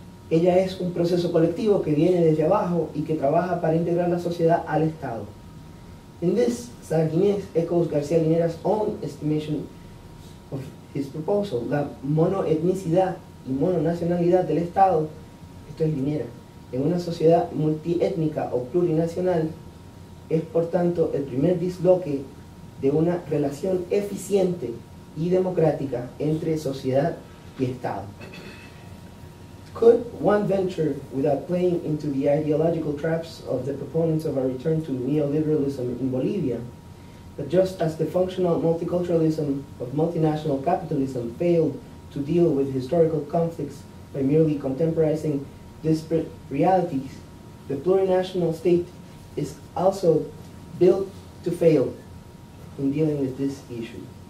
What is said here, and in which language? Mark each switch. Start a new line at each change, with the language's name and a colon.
Spanish: Ella es un proceso colectivo que viene desde abajo y que trabaja para integrar la sociedad al Estado.
English: In this, Sanginés echoes García Linera's own estimation of his proposal.
Spanish: La monoetnicidad y mononacionalidad del Estado, esto es Linera, en una sociedad multiétnica o plurinacional, es por tanto el primer disloque de una relación eficiente y democrática entre sociedad y Estado.
English: Could one venture, without playing into the ideological traps of the proponents of a return to neoliberalism in Bolivia, that just as the functional multiculturalism of multinational capitalism failed to deal with historical conflicts by merely contemporizing disparate realities, the plurinational state is also built to fail in dealing with this issue.